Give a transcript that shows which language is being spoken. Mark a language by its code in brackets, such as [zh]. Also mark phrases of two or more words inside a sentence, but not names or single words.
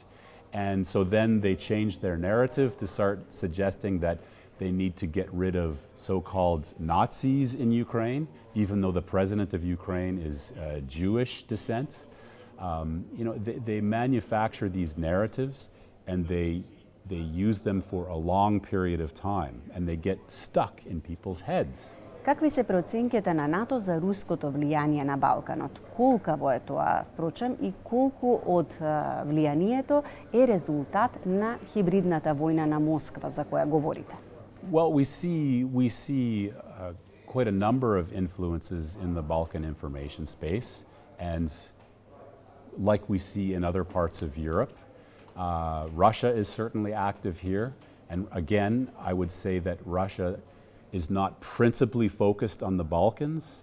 [en] And so then they changed their narrative to start suggesting that they need to get rid of so-called Nazis in Ukraine, even though the president of Ukraine is Jewish descent. They manufacture these narratives and they use them for a long period of time and they get stuck in people's heads. [mk] Какви се проценките на НАТО за руското влијание на Балканот? Колкаво е тоа, впрочем, и колку од влијанието е резултат на хибридната војна на Москва за која говорите? [en] Well, we see quite a number of influences in the Balkan information space, and like we see in other parts of Europe, Russia is certainly active here. And again, I would say that Russia is not principally focused on the Balkans.